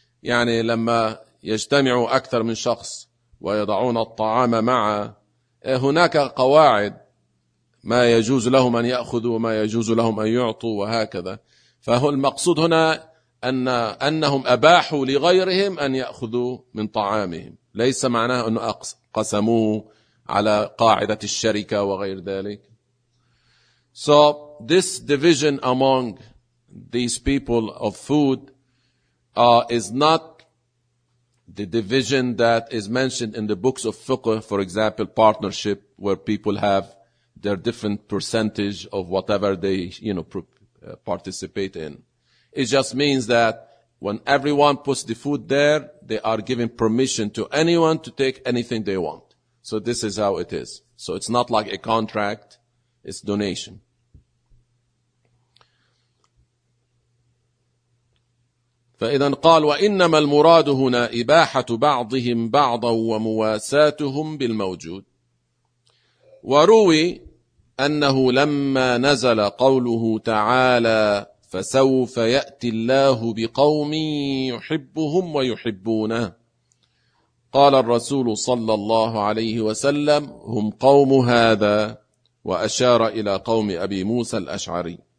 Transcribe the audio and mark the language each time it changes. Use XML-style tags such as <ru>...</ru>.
<ar>يعني لما يجتمع أكثر من شخص ويضعون الطعام مع هناك قواعد ما يجوز لهم أن يأخذوا وما يجوز لهم أن يعطوا وهكذا. فهو المقصود هنا أنهم أباحوا لغيرهم أن يأخذوا من طعامهم ليس معناه أنه قسموه على قاعدة الشركة وغير ذلك.</ar> <en>So this division among these people of food is not the division that is mentioned in the books of fiqh, for example, partnership, where people have their different percentage of whatever they, you know, participate in. It just means that when everyone puts the food there, they are giving permission to anyone to take anything they want. So this is how it is. So it's not like a contract, it's donation.</en> <ar>فإذا قال وإنما المراد هنا إباحة بعضهم بعضا ومواساتهم بالموجود. وروي أنه لما نزل قوله تعالى فسوف يأتي الله بقوم يحبهم ويحبونه قال الرسول صلى الله عليه وسلم هم قوم هذا وأشار إلى قوم أبي موسى الأشعري.</ar>